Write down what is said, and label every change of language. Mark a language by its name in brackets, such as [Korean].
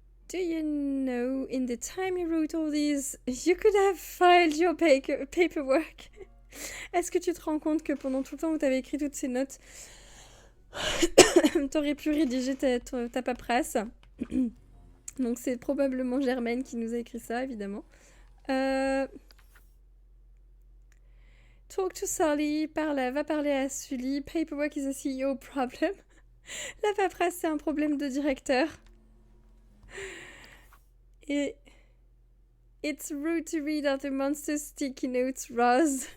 [English] Do you know, in the time you wrote all these, you could have filed your paperwork. [French] Est-ce que tu te rends compte que pendant tout le temps où tu avais écrit toutes ces notes, t'aurais pu rédiger ta paperasse? Donc c'est probablement Germaine qui nous a écrit ça, évidemment. [English] Talk to Sully, [French] va parler à Sully. [English] Paperwork is a CEO problem. [French] La paperasse, c'est un problème de directeur. [English] Et it's rude to read out the monster sticky notes, Roz.